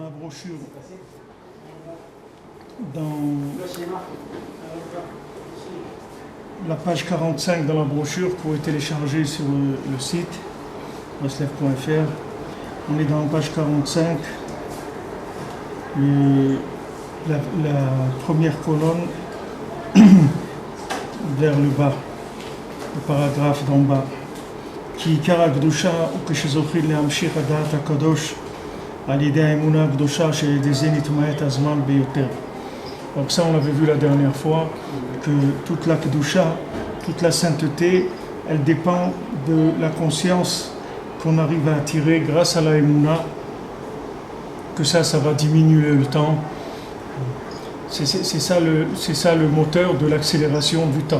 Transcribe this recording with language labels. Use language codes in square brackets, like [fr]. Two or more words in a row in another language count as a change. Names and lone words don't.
[fr] brochure, dans la page 45 dans la brochure que vous pouvez télécharger sur le site breslev.fr. On est dans la page 45, la première colonne vers le bas, le paragraphe d'en bas. [he] כי עיקר הקדושה הוא כשזוכים להמשיך הדעת הקדוש על ידי האמונה הקדושה שעל ידי זה נתמעט הזמן ביותר. [fr] Donc ça on l'avait vu la dernière fois, que toute la kedusha, toute la sainteté, elle dépend de la conscience qu'on arrive à attirer grâce à la emuna, que ça va diminuer le temps. C'est ça le moteur de l'accélération du temps.